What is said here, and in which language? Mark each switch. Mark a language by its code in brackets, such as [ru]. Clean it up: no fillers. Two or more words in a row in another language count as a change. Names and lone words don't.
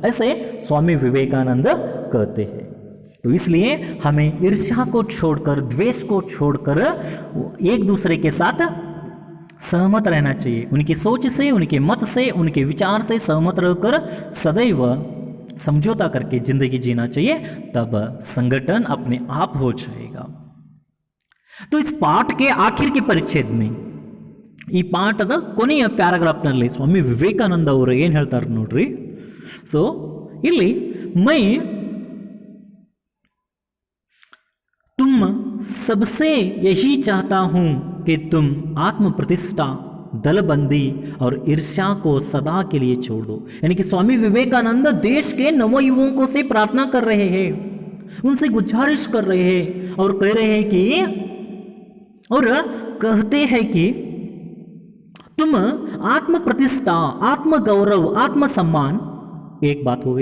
[hi] ऐसे स्वामी विवेकानंद कहते हैं। तो इसलिए हमें ईर्ष्या को छोड़कर, द्वेष को छोड़कर एक दूसरे के साथ सहमत रहना चाहिए। उनकी सोच से, उनके मत से, उनके विचार से सहमत रहकर सदैव समझौता करके जिंदगी जीना चाहिए, तब संगठन अपने आप हो जाएगा। तो इस पाठ के आखिर के परिच्छेद में, [kn] ಈ ಪಾಠದ ಕೊನೆಯ ಪ್ಯಾರಾಗ್ರಾಫ್ನಲ್ಲಿ ಸ್ವಾಮಿ ವಿವೇಕಾನಂದ ಅವರು ಏನು ಹೇಳ್ತಾರೆ ನೋಡ್ರಿ. ಸೊ ಇಲ್ಲಿ [hi] ಮೈ तुम सबसे यही चाहता हूं कि तुम आत्म प्रतिष्ठा, दलबंदी और ईर्ष्या को सदा के लिए छोड़ दो। यानी कि स्वामी विवेकानंद देश के नवयुवकों से प्रार्थना कर रहे हैं, उनसे गुजारिश कर रहे हैं और कह रहे हैं कि, और कहते हैं कि तुम आत्म प्रतिष्ठा, आत्म गौरव, आत्म सम्मान, एक बात हो गई।